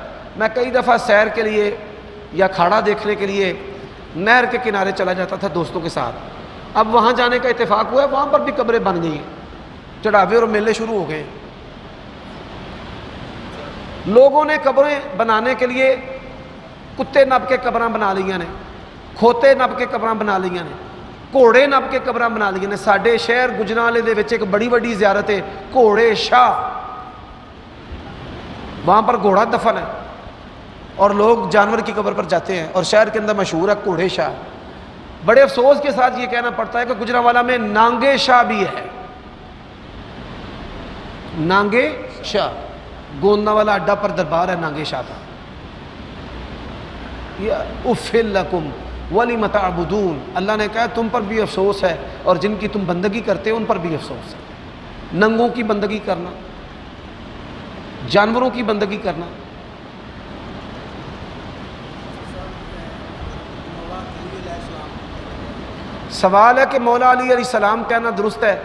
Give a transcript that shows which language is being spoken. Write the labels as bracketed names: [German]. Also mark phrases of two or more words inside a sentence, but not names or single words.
[Urdu] میں کئی دفعہ سیر کے لیے یا کھاڑا دیکھنے کے لیے نہر کے کنارے چلا جاتا تھا دوستوں کے ساتھ. اب وہاں جانے کا اتفاق ہوا ہے، وہاں پر بھی قبریں بن گئی ہیں، چڑھاوے اور میلے شروع ہو گئے ہیں. [Punjabi] لوگوں نے قبریں بنانے کے لیے کتے نب کے قبراں بنا لیاں نے، کھوتے نب کے قبراں بنا لیاں نے، گھوڑے نب کے قبراں بنا لیاں نے. ساڈے شہر گجرالے دے وچ ایک بڑی وڈی زیارت ہے گھوڑے شاہ، [Urdu] وہاں پر گھوڑا دفن ہے اور لوگ جانور کی قبر پر جاتے ہیں، اور شہر کے اندر مشہور ہے گھوڑے شاہ. بڑے افسوس کے ساتھ یہ کہنا پڑتا ہے کہ گجرانوالہ میں نانگے شاہ بھی ہے. نانگے شاہ گوندہ والا اڈا پر دربار ہے نانگے شاہ کا. [Arabic] اُفِّل لَكُمْ وَلِمَ تَعْبُدُونَ، [Urdu] اللہ نے کہا تم پر بھی افسوس ہے اور جن کی تم بندگی کرتے ہو ان پر بھی افسوس ہے. ننگوں کی بندگی کرنا، جانوروں کی بندگی کرنا. سوال ہے کہ مولا علی علیہ السلام کہنا درست ہے؟